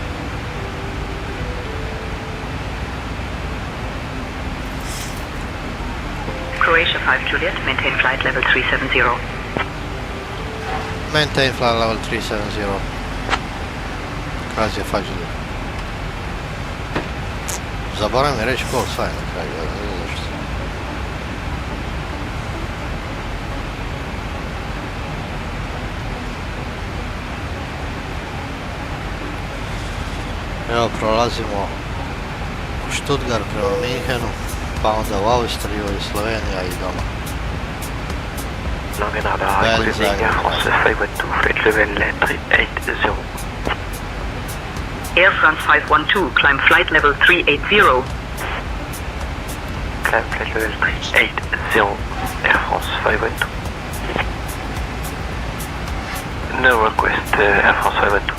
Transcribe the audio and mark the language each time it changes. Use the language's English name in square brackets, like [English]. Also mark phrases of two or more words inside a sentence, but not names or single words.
[English] Croatia 5 Juliet, maintain flight level 370. Maintain flight level 370, Croatia 5 Juliet. [Croatian] Zaboravim je reći [English] call sign [Croatian] na kraju, ne znam zašto. Evo prolazimo u Stuttgart prema Minhenu, pa onda u Austriju i Slovenija i doma. Bel Zagreb. [English] Air France 512, climb flight level 380. Climb flight level 380, Air France 512. No request, Air France 512.